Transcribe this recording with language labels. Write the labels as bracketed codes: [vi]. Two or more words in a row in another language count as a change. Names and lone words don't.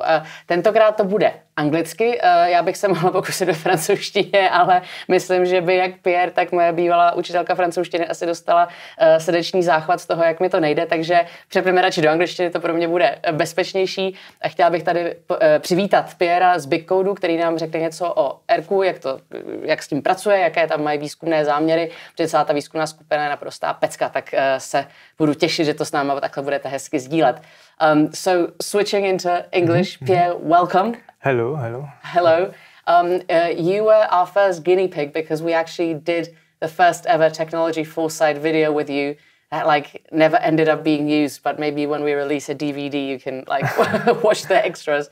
[cs] Tentokrát to bude anglicky, já bych se mohla pokusit do francouzštině, ale myslím, že by jak Pierre, tak moje bývalá učitelka francouzštiny asi dostala srdeční záchvat z toho, jak mi to nejde, takže přepneme radši do angličtiny, to pro mě bude bezpečnější. A chtěla bych tady přivítat Pierra z Big Codeu, který nám řekne něco o ERKu, jak s tím pracuje, jaké tam mají výzkumné záměry, protože celá ta výzkumná skupina je naprostá pecka, tak se budu těšit, že to s námi takhle budete hezky sdílet. [en] So switching into English, Pierre, welcome. Hello, hello. Hello. You were our first guinea pig because we actually did the first ever Technology Foresight video with you that never ended up being used, but maybe when we release a DVD you can watch the extras.